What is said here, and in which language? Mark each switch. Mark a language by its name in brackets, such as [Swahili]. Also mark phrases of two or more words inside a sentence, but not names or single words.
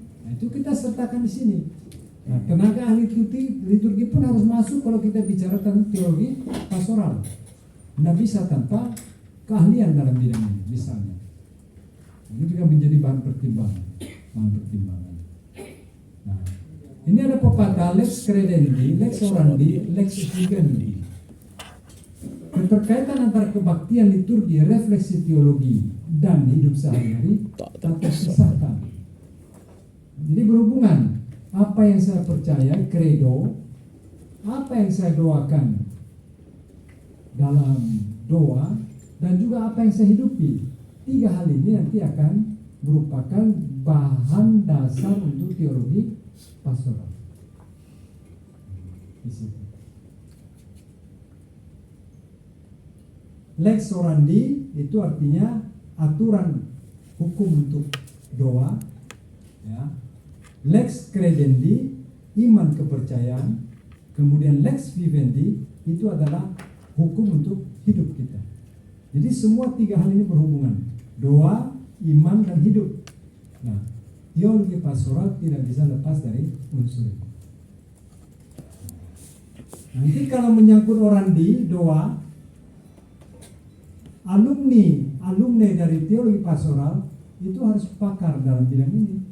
[Indonesian] Nah, itu kita sertakan di sini. Nah, tenaga ahli liturgi pun harus masuk kalau kita bicara tentang teologi pastoral. Tidak bisa tanpa keahlian dalam bidang ini, misalnya. Ini juga menjadi bahan pertimbangan. Nah, ini ada pepatah [Latin] lex credendi, lex orandi, lex vivendi. [Indonesian] Keterkaitan antara kebaktian liturgi, refleksi teologi, dan hidup sehari-hari tak terpisahkan. Jadi berhubungan. Apa yang saya percaya, credo, apa yang saya doakan dalam doa, dan juga apa yang saya hidupi. 3 hal ini nanti akan merupakan bahan dasar untuk teologi pastoral. Di situ. [Latin] Lex orandi [Indonesian] itu artinya aturan hukum untuk doa, ya. [Latin] Lex credendi, [Indonesian] iman kepercayaan. Kemudian [Latin] lex vivendi [Indonesian] itu adalah hukum untuk hidup kita. Jadi semua 3 hal ini berhubungan. Doa, iman, dan hidup. Nah, teologi pastoral tidak bisa lepas dari unsur ini. Nanti kalau menyangkut orandi, doa, alumni dari teologi pastoral itu harus pakar dalam bidang ini.